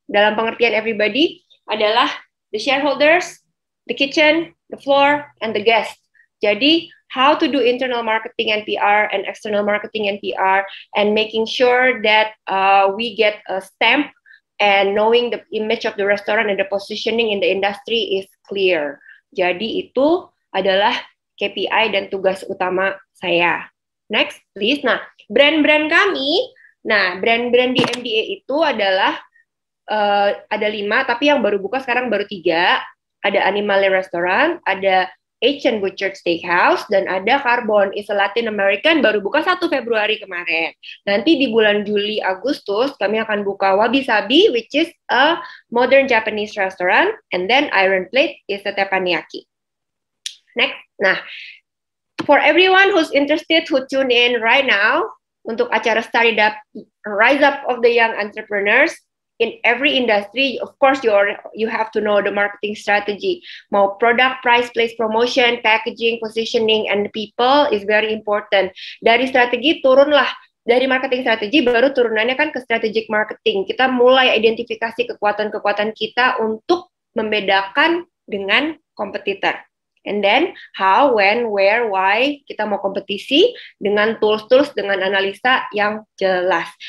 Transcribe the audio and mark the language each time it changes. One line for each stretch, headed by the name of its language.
English: Dalam pengertian everybody adalah the shareholders, the kitchen, the floor, and the guests. Jadi, how to do internal marketing and PR and external marketing and PR, and making sure that we get a stamp and knowing the image of the restaurant and the positioning in the industry is clear.
Indonesian: Jadi, itu adalah KPI dan tugas utama saya. Next, please. Nah, brand-brand kami, brand-brand di MDA itu adalah ada 5, tapi yang baru buka sekarang baru 3. Ada Animale Restaurant, ada H&N Butcher Steakhouse, dan ada Carbon, is a Latin American, baru buka 1 Februari kemarin.
English: Nanti di bulan Juli, Agustus, kami akan buka Wabi Sabi, which is a modern Japanese restaurant, and then Iron Plate is a teppanyaki. Next, for everyone who's interested, who tune in right now, untuk acara Startup, Rise Up of the Young Entrepreneurs, in every industry, of course, you have to know the marketing strategy. Mau product, price, place, promotion, packaging, positioning, and people is very important.
Indonesian: Dari strategi turunlah, dari marketing strategi baru turunannya kan ke strategic marketing. Kita mulai identifikasi kekuatan-kekuatan kita untuk membedakan dengan kompetitor. And then how, when, where, why kita mau kompetisi dengan tools-tools, dengan analisa yang jelas.